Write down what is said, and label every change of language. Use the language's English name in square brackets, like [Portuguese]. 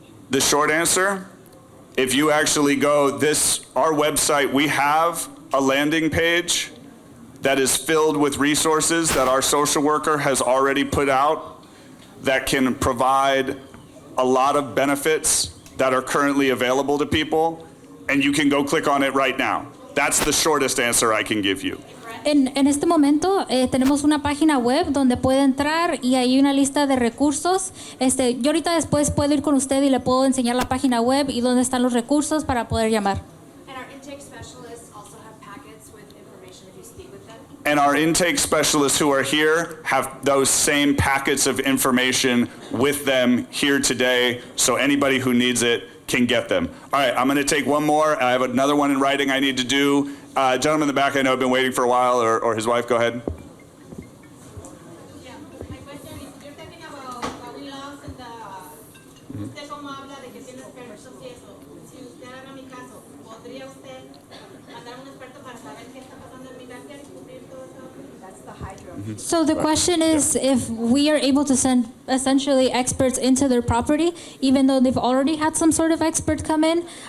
[English] The short answer, if you actually go our website, we have a landing page that is filled with resources that our social worker has already put out that can provide a lot of benefits that are currently available to people, and you can go click on it right now. That's the shortest answer I can give you. [Spanish] En este momento tenemos una página web donde puede entrar y hay una lista de recursos. Yo ahorita después puedo ir con usted y le puedo enseñar la página web y dónde están los recursos para poder llamar. [English] And our intake specialists also have packets with information if you speak with them. And our intake specialists who are here have those same packets of information with them here today, so anybody who needs it can get them. All right, I'm going to take one more. I have another one in writing I need to do. Gentleman in the back, I know have been waiting for a while, or his wife, go ahead. Yeah, my question is, you're talking about what we lost and [Spanish] usted como habla de que tiene expertos y eso. Si usted haga mi caso, ¿podría usted mandar un experto para saber qué está pasando en mi casa y cubrir todo eso? [English] That's the hydro. So the question is if we are able to send essentially experts into their property, even though they've already had some sort of expert come in.